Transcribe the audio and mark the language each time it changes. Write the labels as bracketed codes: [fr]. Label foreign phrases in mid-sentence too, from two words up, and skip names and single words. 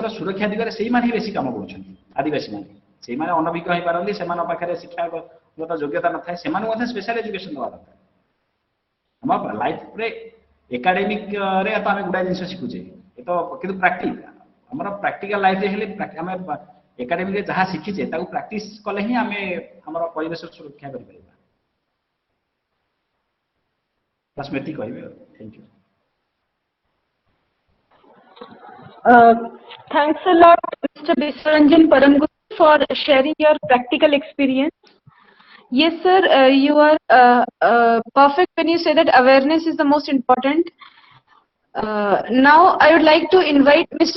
[or] ସୁରକ୍ଷା ଦିଗରେ ସେଇମାନେ ହିଁ ବେଶୀ କାମ କରୁଛନ୍ତି ଆଦିବାସୀ ମାନେ ସେଇମାନେ ଅନଭିଜ୍ଞ ହେଇପାରନ୍ତି ସେମାନଙ୍କ ପାଖରେ ଶିକ୍ଷାଗତ ଯୋଗ୍ୟତା ନଥାଏ ସେମାନଙ୍କୁ ମଧ୍ୟ [en] special education [or] ଦେବା ଦରକାର ଆମ ଲାଇଫରେ ଏକାଡେମିକ ରେ ତ ଆମେ ଗୁଡ଼ାଏ ଜିନିଷ ଶିଖୁଛେ ଏ ତ କିନ୍ତୁ ଆମର [en] practical lifeରେ [or] ହେଲେ ଆମେ ଏକାଡେମିକରେ ଯାହା ଶିଖିଛେ ତାକୁ ପ୍ରାକ୍ଟିସ କଲେ ହିଁ ଆମେ ଆମର ପରିବେଶ ସୁରକ୍ଷା କରିପାରିବା ସ୍ମୃତି କହିବେ [en] thank you Thanks a lot, Mr. Biswaranjan Paramguru, for sharing your practical experience. Yes, sir, you are perfect when you say that awareness is the most important. Now, I would like to invite Mr.